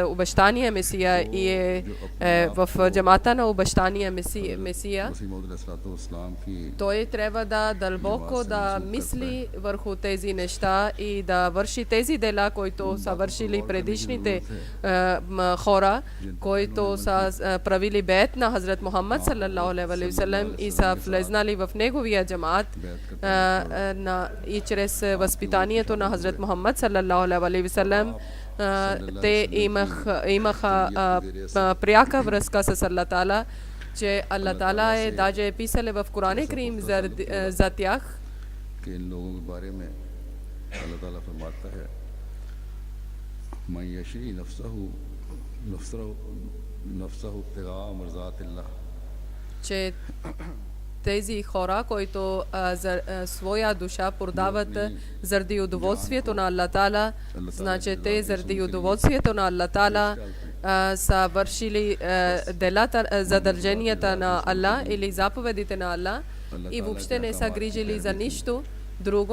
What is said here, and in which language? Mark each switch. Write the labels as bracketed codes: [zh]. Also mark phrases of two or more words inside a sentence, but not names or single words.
[bg] обещания Месия и е в джамата на обещания Месия, той трябва да дълбоко да мисли върху тези неща и да върши тези дела, които са вършили предишните хора, които са правили бейт на Хазрат Мухаммад [ar] صلى الله عليه وسلم [bg] и са влезнали в неговия джамаат и чрез възпитанието на Хазрат Мухаммад [ar] صلى الله عليه وسلم [bg] те имаха пряка връзка с Аллах Таала, че Аллах Таала е даже писал в Коран Карим за тях. [ur] ان لوگوں کے بارے میں اللہ تعالیٰ فرماتا ہے [ar] من يشري نفسه ابتغاء مرضات الله, [bg] че тези хора, които своя душа продават заради удоволствието на Аллах Таала, значи те заради удоволствието на Аллах Таала са вършили делата, задълженията на Аллах или заповедите на Аллах и въобще не са грижили за нищо друго.